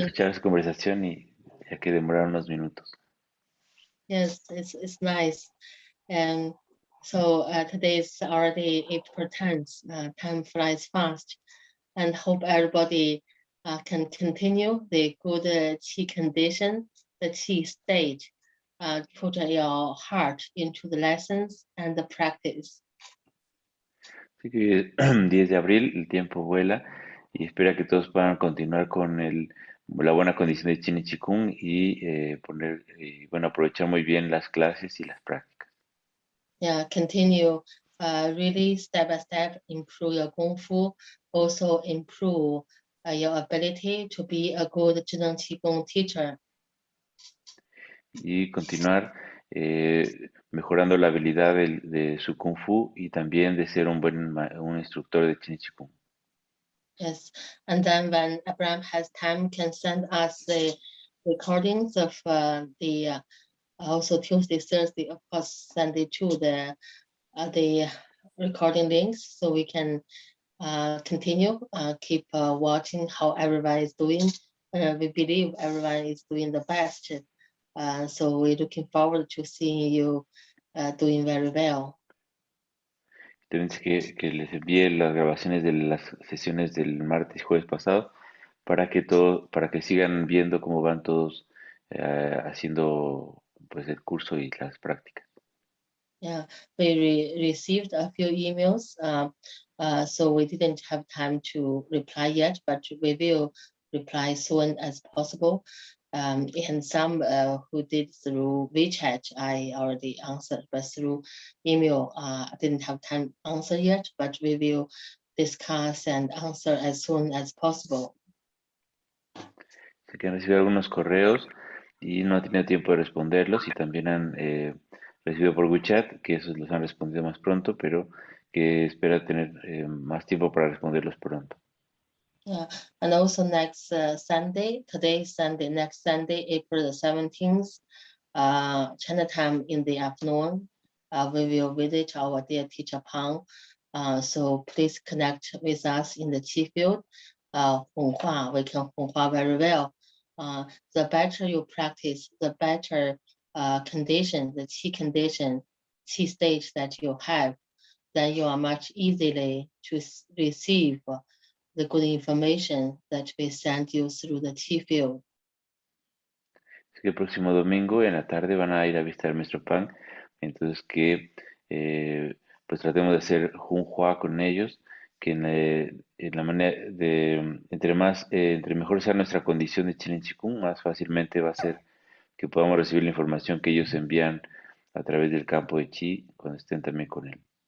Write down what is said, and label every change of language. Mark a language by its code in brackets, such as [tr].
[es] escuchar su conversación y ya que demoraron unos minutos. [en] yes, it's nice. And so today is already April 10th. Time flies fast, and hope everybody can continue the good qi condition, the qi state, put your heart into the lessons and the practice. [es] Así que 10 de abril, el tiempo vuela y espera que todos puedan continuar con la buena condición de Chin y Qigong y aprovechar muy bien las clases y las prácticas. [en] Yeah, continue really step by step, improve your Kung Fu, also improve your ability to be a good ZhiNeng QiGong teacher. [es] Y continuar mejorando la habilidad de su Kung Fu y también de ser un instructor de Chin y Qigong. [en] Yes, and then when Abraham has time, can send us the recordings of the also Tuesday, Thursday, of course, send it to the recording links so we can continue, keep watching how everyone is doing. We believe everyone is doing the best. So we're looking forward to seeing you doing very well. [es] También que les envíe las grabaciones de las sesiones del martes y jueves pasado para que sigan viendo cómo van todos haciendo pues el curso y las prácticas. [en] Yeah, we received a few emails, so we didn't have time to reply yet, but we will reply soon as possible. And some who did through WeChat, I already answered, but through email, I didn't have time to answer yet, but we will discuss and answer as soon as possible. [es] Así que han recibido algunos correos y no han tenido tiempo de responderlos y también han recibido por WeChat, que esos los han respondido más pronto, pero que espera tener más tiempo para responderlos pronto. [en] Yeah, and also next Sunday, today's Sunday, next Sunday, April the 17th, China time in the afternoon, we will visit our dear teacher Pang. So please connect with us in the Qi field. Honghua, we can Honghua very well. The better you practice, the better condition, the Qi condition, Qi stage that you have, then you are much easily to receive the good information that we send you through the Qi field. [es] Así que el próximo domingo en la tarde van a ir a visitar a Maestro Pan, entonces que pues tratemos de hacer Junhua con ellos, que en la manera de entre mejor sea nuestra condición de Chin y Qigong, más fácilmente va a ser que podamos recibir la información que ellos envían a través del campo de Qi cuando estén también con él.